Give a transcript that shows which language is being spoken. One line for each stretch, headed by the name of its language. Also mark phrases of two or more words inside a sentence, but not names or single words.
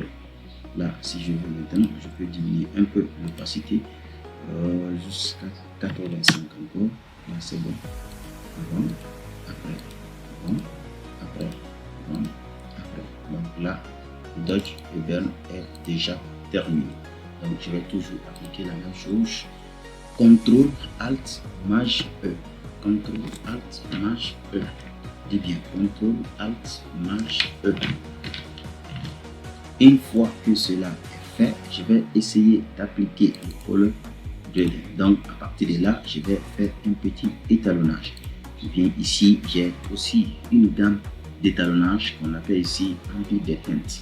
French: Là, si je veux maintenant, je peux diminuer un peu l'opacité jusqu'à 85 encore. Là, c'est bon. Avant, après, avant, après, avant, après. Donc là, Dodge et Burn est déjà terminé. Donc je vais toujours appliquer la même chose. CTRL ALT MAJ E. CTRL ALT MAJ E. Dis bien, CTRL ALT MAJ E. Une fois que cela est fait, je vais essayer d'appliquer le
English: color gradient.
French: Donc à partir de là, je vais faire un petit étalonnage. Je viens ici, j'ai aussi une gamme d'étalonnage qu'on appelle ici rempli des teintes.